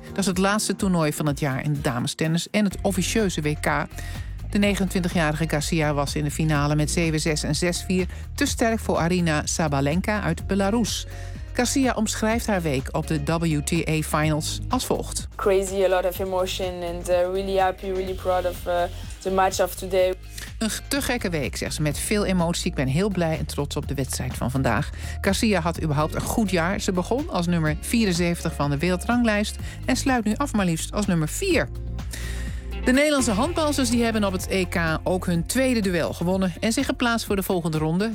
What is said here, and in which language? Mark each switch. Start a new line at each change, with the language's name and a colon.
Dutch: Dat is het laatste toernooi van het jaar in damestennis en het officieuze WK. De 29-jarige Garcia was in de finale met 7-6 en 6-4... te sterk voor Arina Sabalenka uit Belarus. Garcia omschrijft haar week op de WTA Finals als volgt.
English: Crazy, a lot of emotion and really happy, really proud of the match of today.
Dutch: Een te gekke week, zegt ze, met veel emotie. Ik ben heel blij en trots op de wedstrijd van vandaag. Garcia had überhaupt een goed jaar. Ze begon als nummer 74 van de wereldranglijst en sluit nu af maar liefst als nummer 4. De Nederlandse handbalsters die hebben op het EK ook hun tweede duel gewonnen en zich geplaatst voor de volgende ronde.